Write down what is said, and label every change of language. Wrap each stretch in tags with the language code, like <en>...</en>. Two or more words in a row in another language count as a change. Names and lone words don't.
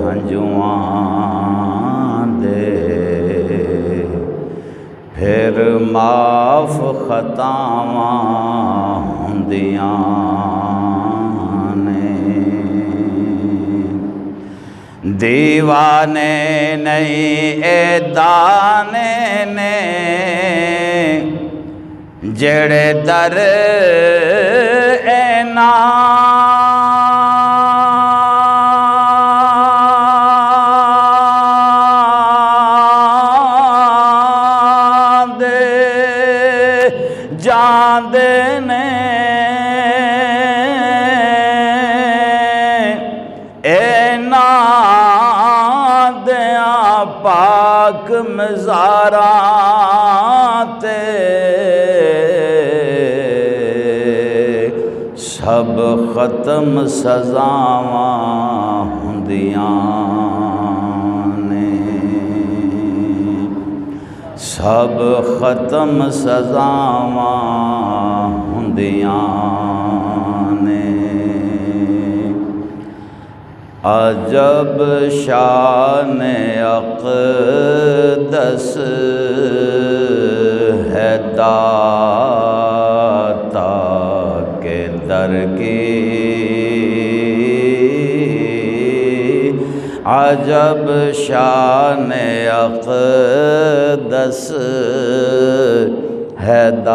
<pa>ہنجواں دے پھر معاف خطاواں ہوندیاں نے دیوانے نہیں اے دانے نے جڑے در اینا جاندے نے اینا دیاں پاک مزاراں تے سب ختم سزاواں ہوندیاں نے سب ختم سزاواں ہوندیاں نے</pa> <ur>عجب شان اقدس ہے داتا کے در کی عجب شان اقدس ہے</ur>